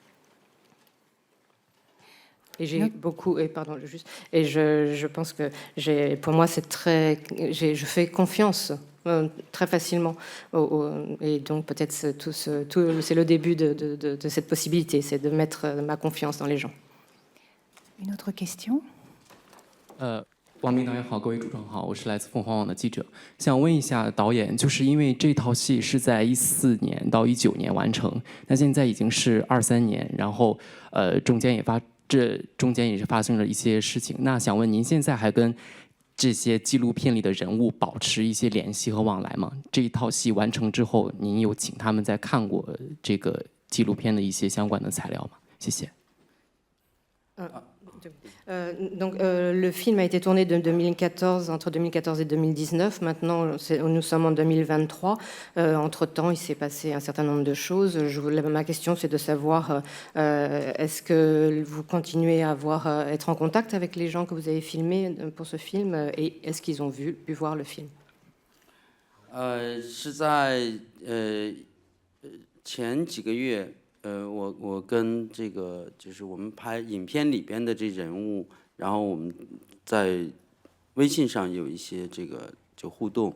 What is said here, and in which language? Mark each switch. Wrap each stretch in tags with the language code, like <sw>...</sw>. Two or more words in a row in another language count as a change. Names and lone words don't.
<fr>Et j'ai beaucoup, et je pense que pour moi c'est je fais confiance très facilement, et donc peut-être c'est le début de cette possibilité, c'est de mettre ma confiance dans les gens. Une autre question.</fr> <zh>王明导演好，各位主创好，我是来自凤凰网的记者，想问一下导演，就是因为这套戏是在14年到19年完成，那现在已经是23年，然后中间也是发生了一些事情，那想问您现在还跟这些纪录片里的人物保持一些联系和往来吗？这一套戏完成之后，您有请他们在看过这个纪录片的一些相关的材料吗？谢谢。</zh> <fr>Le film a été tourné entre 2014 et 2019. Maintenant, nous sommes en 2023. Entre-temps, il s'est passé un certain nombre de choses. Ma question, c'est de savoir, est-ce que vous continuez à être en contact avec les gens que vous avez filmés pour ce film, et est-ce qu'ils ont pu voir le film?</fr> <zh>是在前几个月。我跟这个就是我们拍影片里边的这人物，然后我们在微信上有一些这个就互动。</zh>